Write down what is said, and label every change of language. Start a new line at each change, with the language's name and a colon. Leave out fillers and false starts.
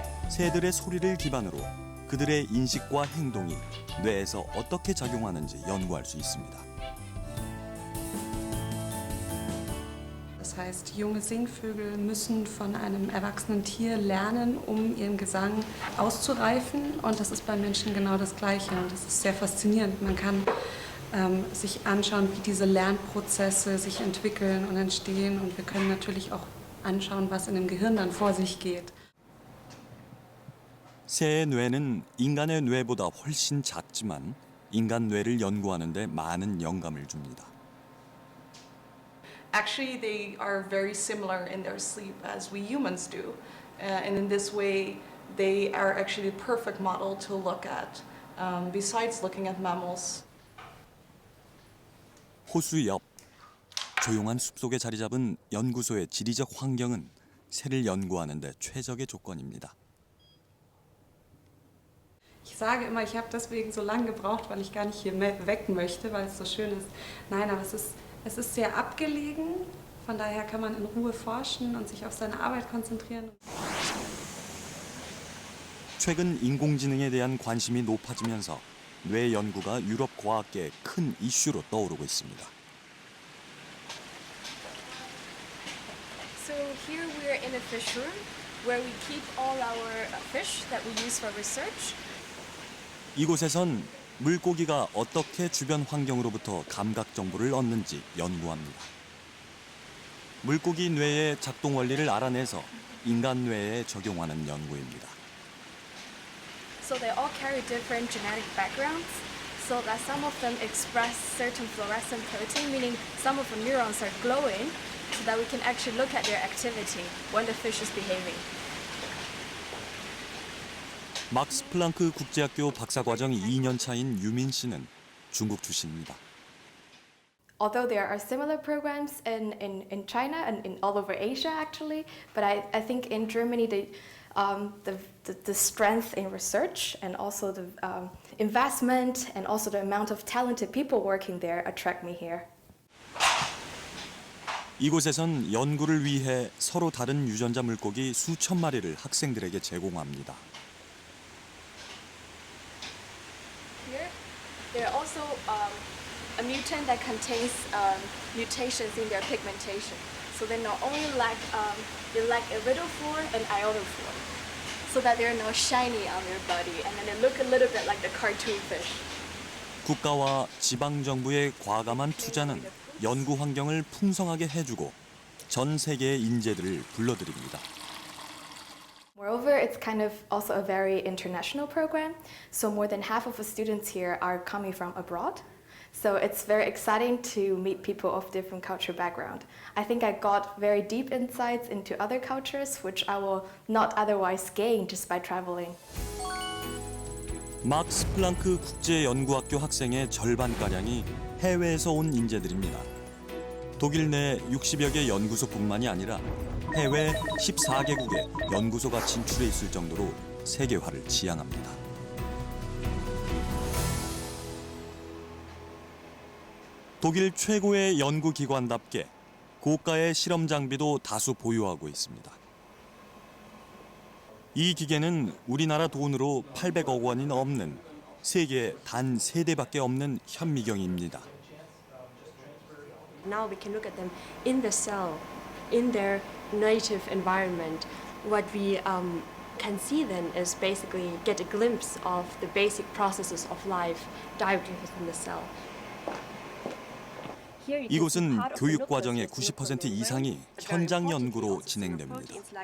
Korean: 새들의 소리를 기반으로 그들의 인식과 행동이 뇌에서 어떻게 작용하는지 연구할 수 있습니다.
German: Das heißt, junge Singvögel müssen von einem erwachsenen Tier lernen, um ihren Gesang auszureifen. Und das ist beim Menschen genau das Gleiche. Und das ist sehr faszinierend. Man kann sich anschauen, wie diese Lernprozesse sich entwickeln und entstehen. Und wir können natürlich auch anschauen, was in dem Gehirn dann vor sich geht.
Korean: 새의 뇌는 인간의 뇌보다 훨씬 작지만 인간 뇌를 연구하는 데 많은 영감을 줍니다.
English: Actually, they are very similar in their sleep as we humans do. and in this way, they are actually the perfect model to look at, besides looking at mammals.
Korean: 호수 옆 조용한 숲속에 자리 잡은 연구소의 지리적 환경은 새를 연구하는 데 최적의 조건입니다.
German: Ich sage immer, ich habe deswegen so lange gebraucht, weil ich gar nicht hier weg möchte, weil es so schön ist. Nein, aber es ist sehr abgelegen, von daher kann man in Ruhe forschen und sich auf seine Arbeit konzentrieren.
Korean: 최근 인공지능에 대한 관심이 높아지면서 뇌 연구가 유럽 과학계의 큰 이슈로 떠오르고 있습니다.
English: So here we are in a fish room where we keep all our fish that we use for research.
Korean: 이곳에선 물고기가 어떻게 주변 환경으로부터 감각 정보를 얻는지 연구합니다. 물고기 뇌의 작동 원리를 알아내서 인간 뇌에 적용하는 연구입니다.
English: So they all carry different genetic backgrounds, so that some of them express certain fluorescent protein, meaning some of the neurons are glowing, so that we can actually look at their activity when the fish is behaving.
Korean: 막스 플랑크 국제학교 박사과정 2년 차인 유민 씨는 중국 출신입니다.
English: Although there are similar programs in China and in all over Asia actually, but I think in Germany the strength in research and also the investment and also the amount of talented people working there attract me here.
Korean: 이곳에선 연구를 위해 서로 다른 유전자 물고기 수천 마리를 학생들에게 제공합니다.
English: Here, there are also a mutant that contains mutations in their pigmentation. So they not only lack iridophore and iodophore, so that they're now shiny on their body, and then they look a little bit like the cartoon fish.
Korean: 국가와 지방 정부의 과감한 투자는 연구 환경을 풍성하게 해주고 전 세계의 인재들을 불러들입니다.
English: Moreover, it's kind of also a very international program. So more than half of the students here are coming from abroad. So it's very exciting to meet people of different cultural background. I think I got very deep insights into other cultures, which I will not otherwise gain just by traveling.
Korean: 막스 플랑크 국제연구학교 학생의 절반가량이 해외에서 온 인재들입니다. 독일 내 60여 개 연구소뿐만이 아니라 해외 14개국에 연구소가 진출해 있을 정도로 세계화를 지향합니다. 독일 최고의 연구기관답게 고가의 실험 장비도 다수 보유하고 있습니다. 이 기계는 우리나라 돈으로 800억 원이 넘는 세계 단 3대밖에 없는 현미경입니다.
English: Now we can look at them in the cell, in their native environment. What we can see then is basically get a glimpse of the basic processes of life directly within the cell.
Korean: 이곳은 교육 과정의 90% 이상이 현장 연구로 진행됩니다.